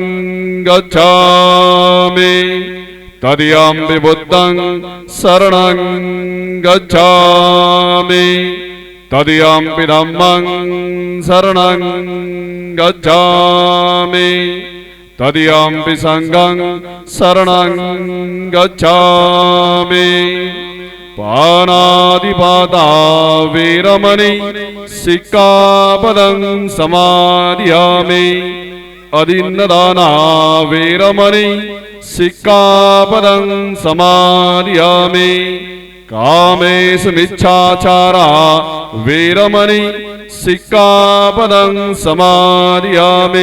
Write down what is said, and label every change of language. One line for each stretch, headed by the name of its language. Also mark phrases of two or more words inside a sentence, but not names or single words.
Pali: गच्छामि, तृतीयं बुद्धं शरणं गच्छामि, तृतीयं धम्मं शरणं गच्छामि, तृतीयं संघं शरणं गच्छामि। पानातिपाता वीरमणि सिक्खापदं समादयामि। अदिन्नदाना वीरमणि सिक्खापदं समादयामि। कामेषु मिच्छाचारा वीरमणि सिक्खापदं समादयामि।